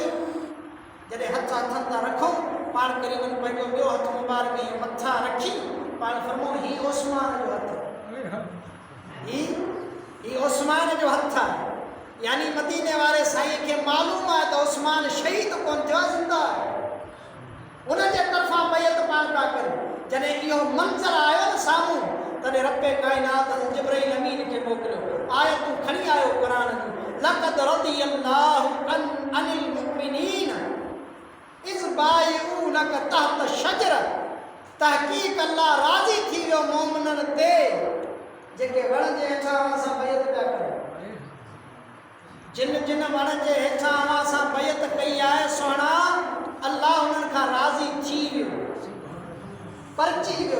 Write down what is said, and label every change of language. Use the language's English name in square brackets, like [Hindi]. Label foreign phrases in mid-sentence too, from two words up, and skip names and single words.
[Sindhi] जॾहिं हथ हथनि था रखूं, पाण करीबन पंहिंजो ॿियो हथ मुबारक हीअं मथां रखी पाण फरमाऊं ही उस्मान जो हथ, ही उस्मान जो हथ आहे, यानी मदीने वारे साईं खे मालूम आहे त उस्मान शहीद कोन थियो आहे, ज़िंदा आहे। उन जे तरफ़ां बैत पाण पिया कनि। जॾहिं इहो मंज़र आयो न साम्हूं, तॾहिं रब्बे काइनात जिब्राईल अमीन खे मोकिलियो, आयतूं खणी आयो क़ुरान जूं, [Arabic] لقد رضي الله عن المؤمنين إذ يبايعونك تحت الشجرة, [Sindhi] तहक़ीक़ अल्लाह राज़ी थी वियो मोमिननि ते जेके वण जे हेठां असां बैत पिया कयूं। जिन जिन वण जे हेठां असां बैत कई आहे, सुहिणा अल्लाह उन्हनि खां राज़ी थी वियो, परची वियो।